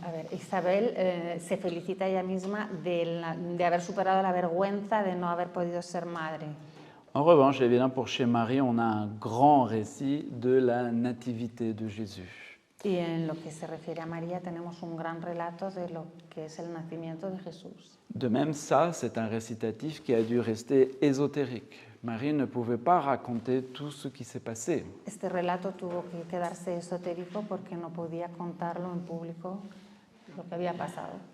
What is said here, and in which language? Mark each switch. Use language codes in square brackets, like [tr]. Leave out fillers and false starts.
[es] Isabel se felicita ella misma de haber superado la vergüenza de no haber podido ser madre. [fr] En revanche, évidemment, pour chez Marie, on a un grand récit de la nativité de Jésus. [es] Y en lo que se refiere a María tenemos un gran relato de lo que es el nacimiento de Jesús. [fr] De même, ça, c'est un récitatif qui a dû rester ésotérique. Marie ne pouvait pas raconter tout ce qui s'est passé. [es] Este relato tuvo que quedarse esotérico porque no podía contarlo en público lo que había pasado.